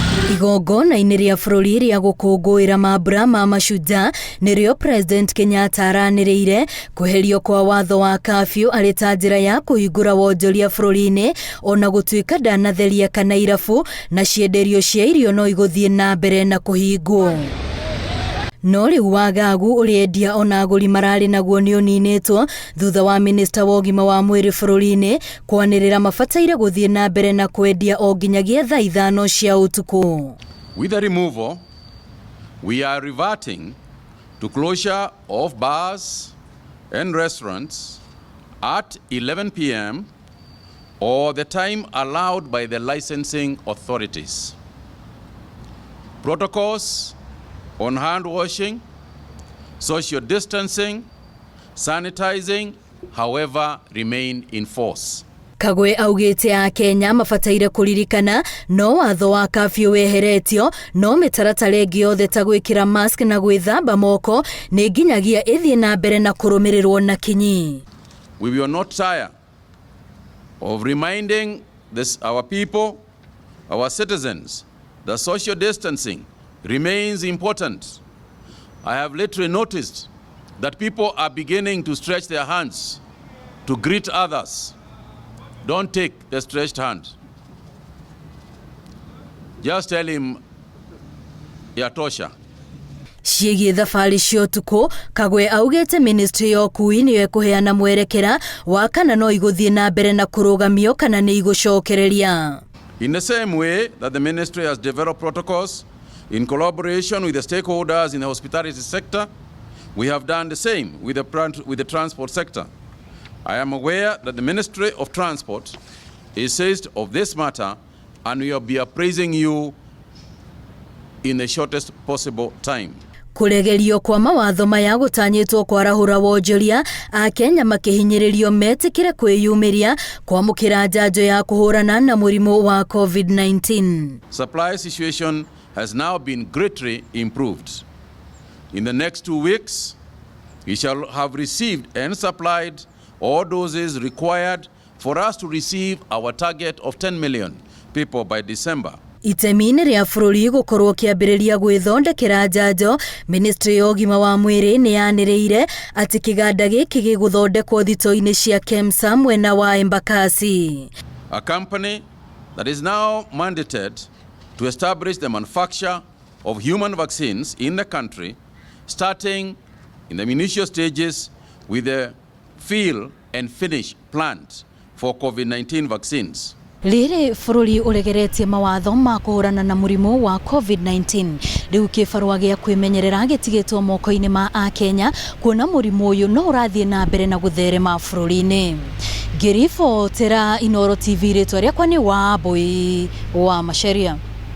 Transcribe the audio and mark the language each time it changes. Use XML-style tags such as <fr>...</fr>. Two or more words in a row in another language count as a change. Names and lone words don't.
<ki>Igongona-inĩ rĩa bũrũri rĩa gũkũngũĩra mambura ma mashujaa nĩrĩo President Kenyatta aranĩrĩire kweherio kwa watho wa curfew arĩ ta njĩra ya kũhingũra wonjoria bũrũri-inĩ, ona gũtuĩka ndanatheria kana irabu na cienderio cia irio no igũthiĩ na mbere na kũhingwo. No rĩu wagagu ũrĩendia ona agũri mararĩ naguo nĩ ũninĩtwo thutha wa minista wa ũgima wa mwĩrĩ bũrũri-inĩ kwanĩrĩra mabataire gũthiĩ na mbere na kwendia o nginyagia thaa ithano cia ũtukũ.</ki> <en>With the removal, we are reverting to closure of bars and restaurants at 11 p.m. or the time allowed by the licensing authorities. Protocols on hand washing, social distancing, sanitizing, however, remain in force.</en> <ki>Kagwe augĩte a Kenya mabataire kũririkana no watho wa curfew weheretio, no mĩtaratara ĩngĩ yothe ta gwĩkĩra mask na gwĩthamba moko nĩ nginyagia ĩthiĩ na mbere na kũrũmĩrĩrwo na kinyi.</ki> <en>We will not tire of reminding our people, our citizens, that social distancing remains important. I have literally noticed that people are beginning to stretch their hands to greet others. Don't take the stretched hand. Just tell him, yatosha.</en> <ki>Ciĩgiĩ thabarĩ cia ũtukũ, Kagwe augĩte ministry ya ũkui nĩyo ĩkũheana mwerekera wa kana no igũthiĩ na mbere na kũrũgamio kana nĩ igũcokereria.</ki> <en>In the same way that the ministry has developed protocols in collaboration with the stakeholders in the hospitality sector, we have done the same with the transport sector. I am aware that the Ministry of Transport is seized of this matter and we will be appraising you in the shortest possible time.</en> <ki>Kũregerio kwa mawatho maya gũtanyĩtwo kwarahũra wonjoria, a Kenya makĩhinyĩrĩrio metĩkĩre kwĩyumĩria kwamũkĩra njanjo ya kũhũrana na mũrimũ wa COVID-19.</ki> <en>Supply situation has now been greatly improved. In the next 2 weeks, we shall have received and supplied all doses required for us to receive our target of 10 million people by December.</en> <ki>Itemi-inĩ rĩa bũrũri gũkorwo kĩambĩrĩria gwĩthondekera njanjo, ministry ya ũgima wa mwĩrĩ nĩ yanĩrĩire atĩ kĩganda gĩkĩ gĩgũthondekwo thito-inĩ cia KEMSA mwena wa Embakasi.</ki> <en>A company that is now mandated to establish the manufacture of human vaccines in the country, starting in the initial stages with the fill and finish plant for COVID-19 vaccines.</en> <ki>Rĩrĩ bũrũri ũregeretie mawatho ma kũhũrana na mũrimũ wa COVID-19, rĩu kĩbarũa gĩa kwĩmenyerera gĩtigĩtwo moko-inĩ ma a Kenya kuona mũrimũ ũyũ no ũrathiĩ na mbere na gũtherema bũrũri-inĩ. Ngĩribotera Inooro TV, rĩtwa rĩakwa nĩ Wambui wa Macharia.</ki>